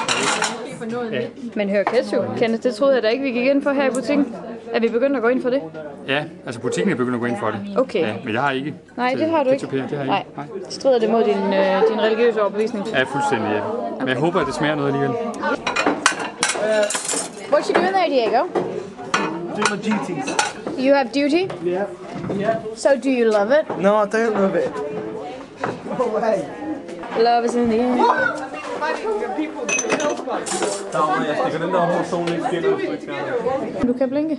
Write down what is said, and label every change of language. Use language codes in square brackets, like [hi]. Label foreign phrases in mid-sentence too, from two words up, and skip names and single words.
[da] Ja. Men hør ketchup, Kenneth, det troede jeg da ikke, vi gik ind for her i butikken. Er vi begyndt at gå ind for det? Ja, altså butikken er begyndt at gå ind for det. Okay. Ja, men jeg har ikke. Nej, det har du ikke. Her, det har jeg Nej. Strider det mod din religiøse overbevisning? Ja, fuldstændig, ja. Okay. Men jeg håber, at det smager noget alligevel. [en] What you doing there, Diego? Doing my duties. You have duty? Yeah. So do you love it? No, I don't love it. No way. Love is in the air. [da] Jeg stikker den der over solen ikke skinner. Du kan blinke.